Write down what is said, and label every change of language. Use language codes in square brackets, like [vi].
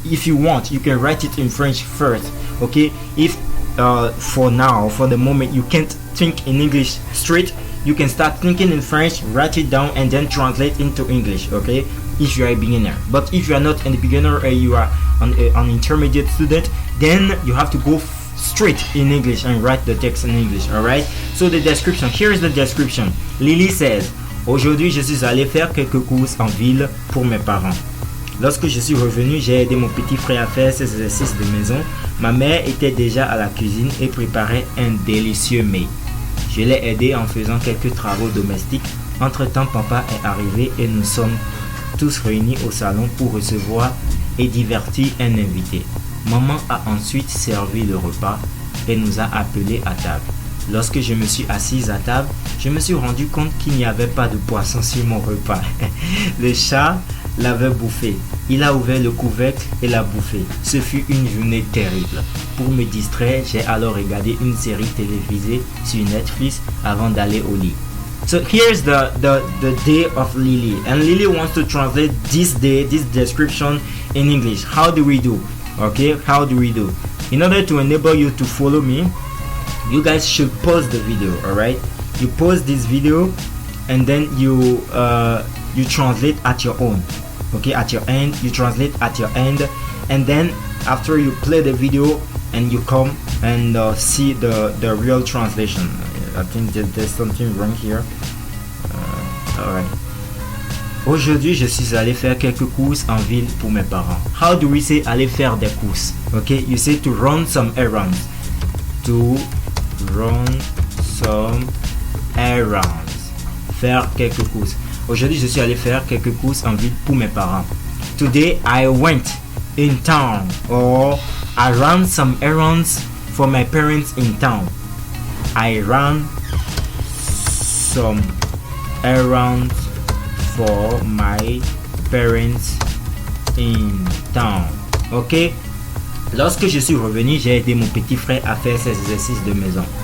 [en] If you want, you can write it in French first. Okay, if for the moment you can't think in English straight, you can start thinking in French, write it down, and then translate into English. Okay, if you are a beginner. But if you are not a beginner or you are an intermediate student, then you have to go straight in English and write the text in English. Alright, so the description, here is the description. Lily says, [fr] aujourd'hui je suis allé faire quelques courses en ville pour mes parents. Lorsque je suis revenu, j'ai aidé mon petit frère à faire ses exercices de maison. Ma mère était déjà à la cuisine et préparait un délicieux mets. Je l'ai aidé en faisant quelques travaux domestiques. Entre-temps, papa est arrivé et nous sommes tous réunis au salon pour recevoir et divertir un invité. Maman a ensuite servi le repas et nous a appelés à table. Lorsque je me suis assise à table, je me suis rendu compte qu'il n'y avait pas de poisson sur mon repas. Le chat l'avait bouffé. Il a ouvert le couvercle et l'a bouffé. Ce fut une journée terrible. Pour me distraire, j'ai alors regardé une série télévisée sur Netflix avant d'aller au lit. [en] So here's the day of Lily, and Lily wants to translate this day, this description in English. How do we do? Okay, how do we do? In order to enable you to follow me, you guys should pause the video. All right, you pause this video and then you translate at your own. Okay, at your end, you translate at your end, and then after you play the video and you come and see the real translation. I think that there's something wrong here. Alright. [fr] Aujourd'hui, je suis allé faire quelques courses en ville pour mes parents. [en] How do we say [fr] aller faire des courses? [en] Okay, you say to run some errands. To run some errands. [fr] Faire quelques courses. Aujourd'hui, je suis allé faire quelques courses en ville pour mes parents. [en] Today, I went in town, or I ran some errands for my parents in town. I ran some errands for my parents in town. Ok? [fr] Lorsque je suis revenu, j'ai aidé mon petit frère à faire ses exercices de maison.